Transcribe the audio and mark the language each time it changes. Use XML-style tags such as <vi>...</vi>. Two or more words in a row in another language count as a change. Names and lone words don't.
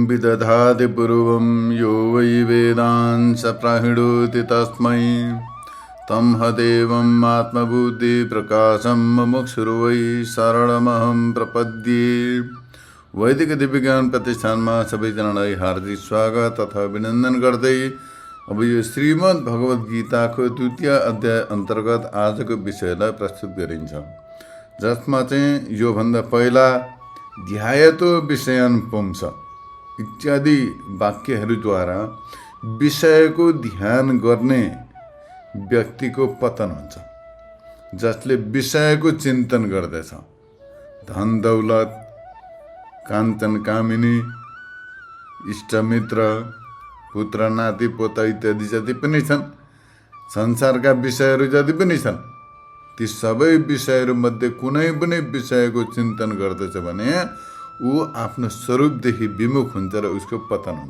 <sa>दधाति पूर्वं यो वै वेदांस प्राहिणोति तस्मै तं हदेवम् आत्मबुद्धिप्रकाशं मुमुक्षुर्वै शरणमहं प्रपद्ये।</sa> <ne>वैदिक दिव्य ज्ञान प्रतिष्ठानमा सबैजनालाई हार्दिक स्वागत तथा अभिनन्दन गर्दै अब यो श्रीमद् भगवत गीताको 2य अध्याय अन्तर्गत आजको विषयलाई प्रस्तुत गरिन्छ, जसमा चाहिँ योभन्दा पहिला</ne> <sa>ध्यायतो विषयान् पुंस</sa> <ne>इत्यादि वाक्यहरूद्वारा विषयको ध्यान गर्ने व्यक्तिको पतन हुन्छ, जसले विषयको चिन्तन गर्दछ। धन दौलत, काञ्चन कामिनी, इष्टमित्र, पुत्र नाति पोता इत्यादि जति पनि छन्, संसारका विषयहरू जति पनि छन्, ती सबै विषयहरूमध्ये कुनै पनि विषयको चिन्तन गर्दछ भने ऊ आफ्नो स्वरूपदेखि विमुख हुन्छ र उसको पतन हुन्छ।</ne>